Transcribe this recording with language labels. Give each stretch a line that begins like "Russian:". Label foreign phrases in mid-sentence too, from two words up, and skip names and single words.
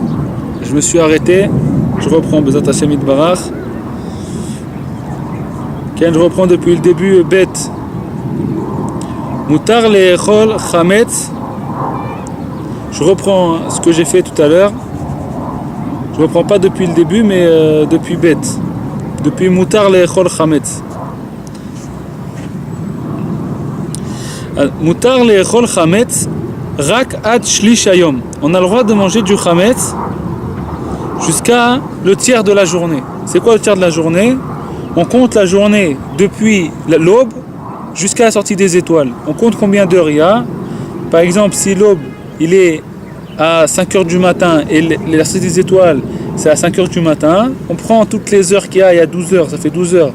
French: Je me suis arrêté. Je reprends
Hebrew: בעזרת השם יתברך.
French: Je reprends depuis le début bête.
Hebrew: מותר לאכול חמץ.
French: Je reprends ce que j'ai fait tout à l'heure. Je reprends pas depuis le début, mais depuis bête.
Hebrew: Depuis מותר לאכול חמץ. מותר לאכול חמץ. רק עד שליש היום.
French: On a le droit de manger du chametz jusqu'à le tiers de la journée. C'est quoi le tiers de la journée? On compte la journée depuis l'aube jusqu'à la sortie des étoiles. On compte combien d'heures il y a. Par exemple, si l'aube il est à 5h du matin et la sortie des étoiles c'est à 5h du matin, on prend toutes les heures qu'il y a 12 heures, ça fait 12 heures.